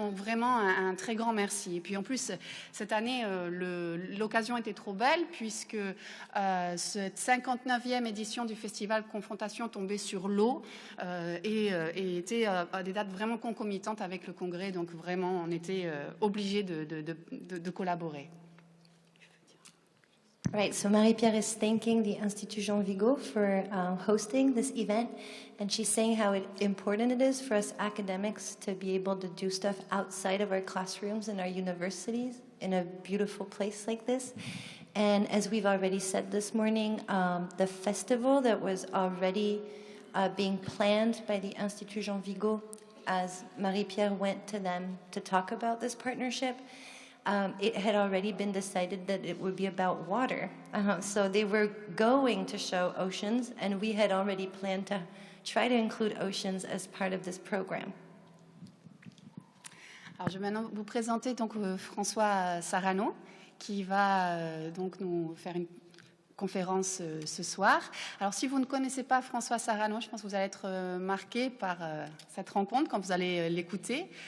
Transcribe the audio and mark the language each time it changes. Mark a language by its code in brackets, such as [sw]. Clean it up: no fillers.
[fr] Donc vraiment un très grand merci. Et puis en plus, cette année, l'occasion était trop belle puisque cette 59e édition du Festival Confrontation tombait sur l'eau et était à des dates vraiment concomitantes avec le congrès. Donc vraiment, on était obligés de collaborer. [en] Right, so Marie-Pierre is thanking the Institut Jean Vigo for hosting this event, and she's saying how important it is for us academics to be able to do stuff outside of our classrooms and our universities in a beautiful place like this. And as we've already said this morning, the festival that was already being planned by the Institut Jean Vigo, as Marie-Pierre went to them to talk about this partnership, it had already been decided that it would be about water. So they were going to show oceans, and we had already planned to try to include oceans as part of this program. [fr] Alors, je vais maintenant vous présenter donc François Sarano, qui va donc nous faire une conférence ce soir. Alors, si vous ne connaissez pas François Sarano, je pense que vous allez être marqué par cette rencontre quand vous allez l'écouter.